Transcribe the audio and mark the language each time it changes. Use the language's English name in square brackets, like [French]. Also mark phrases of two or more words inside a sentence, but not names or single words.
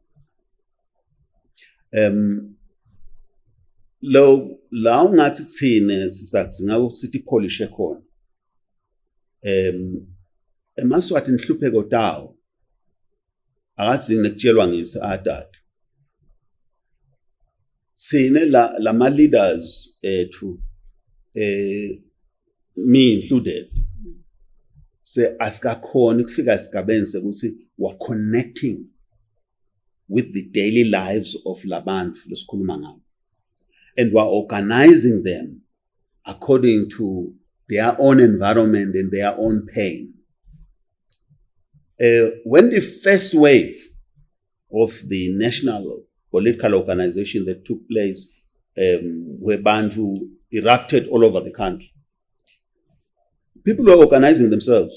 [Swati] La ungathi thina sisadzinga ukuthi polish ekhona. Emaswati nhlupheko tawo akadzingi nekutshelwa ngesadathu. Thina la [English] leaders me included [Swati] se asikakhona ukufika esigabeni sekuthi [English] we're connecting with the daily lives of [Swati] labantu lesikhuluma ngabo. [English] And we're organizing them according to their own environment and their own pain. When the first wave of the national political organization that took place, where Bantu erupted all over the country, people were organizing themselves.